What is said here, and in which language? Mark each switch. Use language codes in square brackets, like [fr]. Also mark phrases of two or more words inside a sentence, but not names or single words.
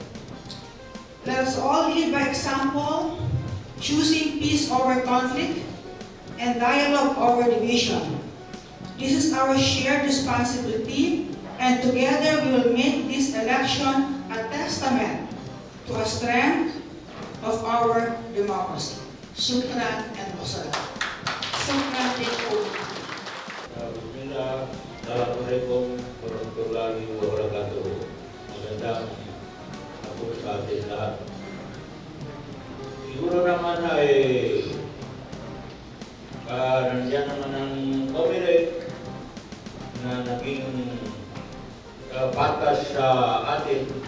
[en] Let us all lead by example, choosing peace over conflict and dialogue over division. This is our shared responsibility, and together we will make this election a testament to a strength of our democracy. Shukran and wassalam. Shukran din. [ar] السلام عليكم ورحمة الله وبركاته. [tl] Magandang hapon sa ating lahat. Siguro naman ay nandiyan naman ang covenant na naging patas sa atin.